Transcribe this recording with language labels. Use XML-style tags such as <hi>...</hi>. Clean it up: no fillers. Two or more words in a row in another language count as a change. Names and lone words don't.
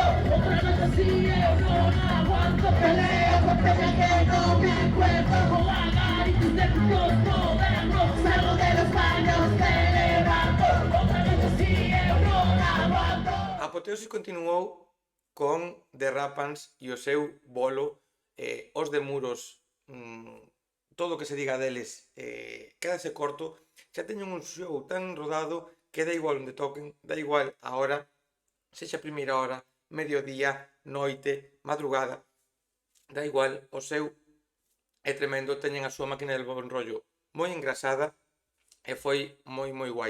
<es>Otra noche así no aguanto. Peleo con peña que no me acuerdo. Hagan y sus templos modernos. Salgo de los años celebrando. Otra noche así no aguanto.</es> <gl>A apoteosis continuou con The Rapans e o seu bolo, os de Muros, todo o que se diga deles quédase corto, xa teñen un show tan rodado que dá igual onde toquen, dá igual a hora, sexa primeira hora, mediodía, noite, madrugada, dá igual, o seu é tremendo, teñen a súa máquina</gl> <es>del bon rollo</es> <gl>moi engrasada e foi moi guai.</gl>